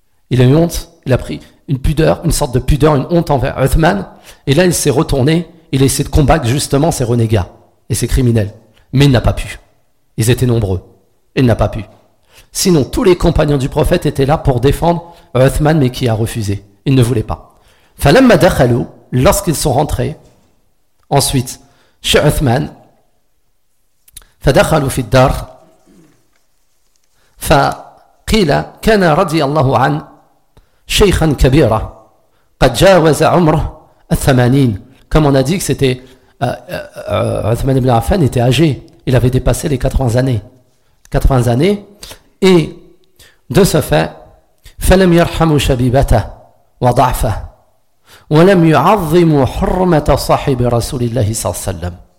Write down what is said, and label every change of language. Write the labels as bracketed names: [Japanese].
[French] Il a eu honte, il a pris une sorte de pudeur, une honte envers Uthman. Et là, il s'est retourné, il a essayé de combattre justement ses renégats et ses criminels. Mais il n'a pas pu. Ils étaient nombreux. Il n'a pas pu. Sinon, tous les compagnons du prophète étaient là pour défendre Uthman, mais qui a refusé. Il ne voulait pas. [Arabic] فَلَمَّ دَخَلُوا, [French] lorsqu'ils sont rentrés, ensuite, chez Uthman, [Arabic] فَدَخَلُوا فِي الدَّارِ فَقِيلَ كَانَ رَضِيَ اللَّهُ عَنْ شَيْخًا كَبِيرًا قَدْ جَاوَزَ عُمْرَهُ الثَّمَانِينَ. [French] Comme on a dit que c'était Uthman ibn Affan était âgé, il avait dépassé les 80 années, et de ce fait, [Arabic] فَلَمْ يَرْحَمُ شَبِيبَتَهُ وَضَعْفَهُ وَلَمْ يُعَظِّمُ حُرْمَةَ صَحِبِ رَسُولِ اللَّهِ صَلَّى اللَّهُ عَلَيْهِ وَسَلَّمَ.